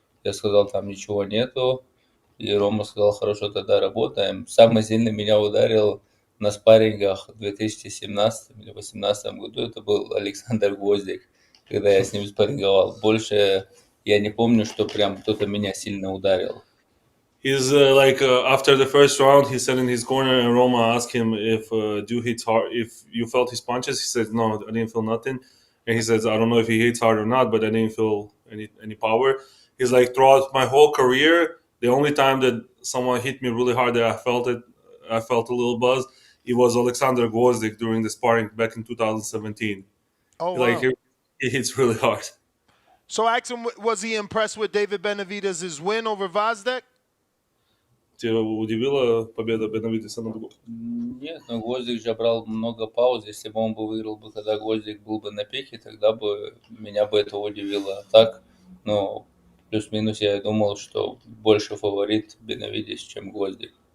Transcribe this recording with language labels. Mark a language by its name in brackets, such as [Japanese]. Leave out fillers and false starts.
[Russian] Я сказал, там ничего нету. И Рома сказал, хорошо, тогда работаем. Самый сильный меня ударил на спаррингах в 2017 или 2018 году. Это был Александр Гвоздик, когда я с ним спарринговал. Больше я не помню, что прям кто-то меня сильно ударил. [English] He's after the first round, he said in his corner, and Roma asked him if Dew hits hard, if you felt his punches. He said, no, I didn't feel nothing. And he says, I don't know if he hits hard or not, but I didn't feel any power. He's like, throughout my whole career, the only time that someone hit me really hard that I felt a little buzz, it was Alexander Gvozdyk during the sparring back in 2017. Oh, wow. Like, he hits really hard. So ask him, was he impressed with David Benavidez' win over Vazdek? [Russian] Тебя удивила победа Бенавидеса над Нет, но Гвоздик же брал много пауз. Если бы он выиграл бы, когда Гвоздик был бы на пике, тогда бы меня бы это удивило. А так, ну, плюс-минус я думал, что больше фаворит Бенавидес, чем Гвоздик.